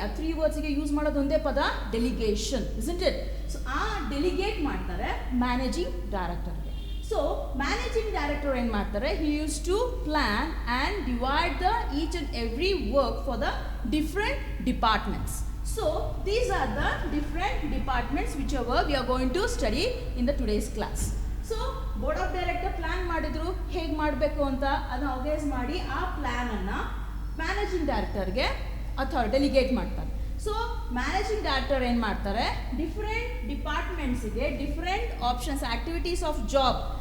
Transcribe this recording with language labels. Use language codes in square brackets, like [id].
[kn] ಆ three ವರ್ಡ್ಸ್ಗೆ use ಮಾಡೋದು ಒಂದೇ ಪದ, ಡೆಲಿಗೇಷನ್, [en] isn't it? [kn] ಸೊ ಆ ಡೆಲಿಗೇಟ್ ಮಾಡ್ತಾರೆ ಮ್ಯಾನೇಜಿಂಗ್ ಡೈರೆಕ್ಟರ್ಗೆ. [en] so managing director [kn] ಏನು ಮಾಡ್ತಾರೆ, [en] He use to plan and divide the each and every work for the different departments. So these are the different departments whichever we are going to study in the today's class. [kn] So board of director plan ಮಾಡಿದ್ರು ಹೇಗೆ ಮಾಡಬೇಕು ಅಂತ ಅದನ್ನ organise ಮಾಡಿ ಆ plan ಅನ್ನ managing ಡೈರೆಕ್ಟರ್ಗೆ ಅಥವಾ delegate ಮಾಡ್ತಾರೆ. ಸೊ ಮ್ಯಾನೇಜಿಂಗ್ ಡೈರೆಕ್ಟರ್ ಏನು ಮಾಡ್ತಾರೆ, different ಡಿಪಾರ್ಟ್ಮೆಂಟ್ಸಿಗೆ different options, activities of job.